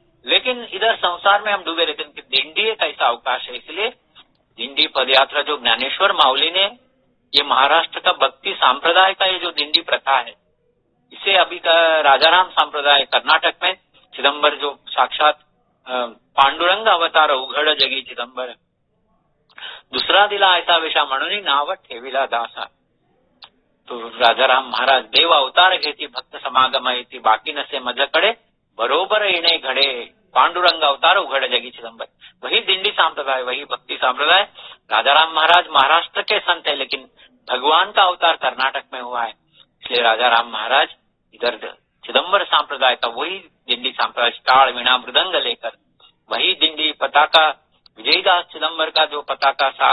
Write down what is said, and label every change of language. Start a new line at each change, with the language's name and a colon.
Hindi: लेकिन इधर संसार में हम डूबे रहते हैं। दिंडी एक ऐसा अवकाश है, इसलिए दिंडी पदयात्रा जो ज्ञानेश्वर माउली ने, ये महाराष्ट्र का भक्ति संप्रदाय का ये जो दिंडी प्रथा है, इसे अभी का राजाराम संप्रदाय कर्नाटक में चिदम्बर जो साक्षात पांडुरंग अवतार
Marathi: उघड जगी चिदम्बर, दुसरा दिला ऐसा वेशा म्हणून नाव ठेविला दासा। तो राजाराम महाराज देव अवतार घेती भक्त समागम येती, बाकी नसे मजकडे बरोबर येणे घडे, पांडुरंग अवतार उघड जगी चिदम्बर।
Hindi: वही दिंडी संप्रदाय, वही भक्ति संप्रदाय। राजाराम महाराज महाराष्ट्र के संत है, लेकिन भगवान का अवतार कर्नाटक में हुआ है, इसलिए राजाराम महाराज इधर चिदम्बर संप्रदाय का वही दिंडी संप्रदाय, ताल वीणा मृदंग लेकर वही दिंडी पताका, विजयदास चिदम्बर का जो पताका